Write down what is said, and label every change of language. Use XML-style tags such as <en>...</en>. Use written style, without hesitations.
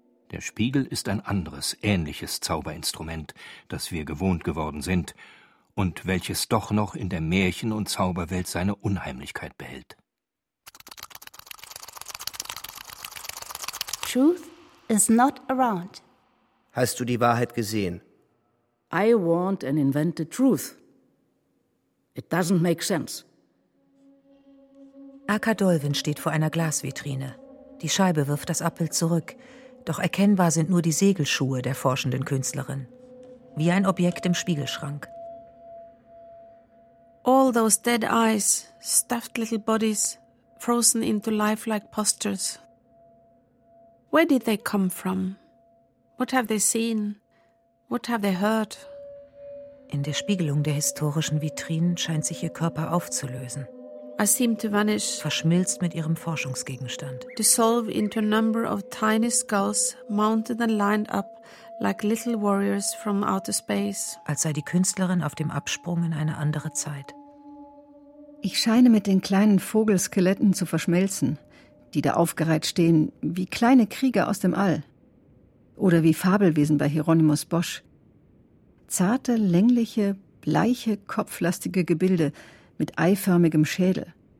<de>Der Spiegel ist ein anderes, ähnliches Zauberinstrument, das wir gewohnt geworden sind und welches doch noch in der Märchen- und Zauberwelt seine Unheimlichkeit behält.</de> <en>Truth is not around.</en> <de>Hast du die Wahrheit gesehen?</de> <en>I want an invented truth. It doesn't make sense.</en> <de>Akka Dolven steht vor einer Glasvitrine. Die Scheibe wirft das Abbild zurück. Doch erkennbar sind nur die Segelschuhe der forschenden Künstlerin. Wie ein Objekt im Spiegelschrank.</de> <en>All those dead eyes, stuffed little bodies, frozen into lifelike postures. Where did they come from? What have they seen? What have they heard?</en> <de>In der Spiegelung der historischen Vitrinen scheint sich ihr Körper aufzulösen.</de> <en>I seem to vanish.</en> <de>Verschmilzt mit ihrem Forschungsgegenstand.</de> <en>Dissolve into a number of tiny skulls, mounted and lined up like little warriors from outer space.</en> <de>Als sei die Künstlerin auf dem Absprung in eine andere Zeit. Ich scheine mit den kleinen Vogelskeletten zu verschmelzen, die da aufgereiht stehen, wie kleine Krieger aus dem All. Oder wie Fabelwesen bei Hieronymus Bosch. Zarte, längliche, bleiche, kopflastige Gebilde mit eiförmigem Schädel.</de>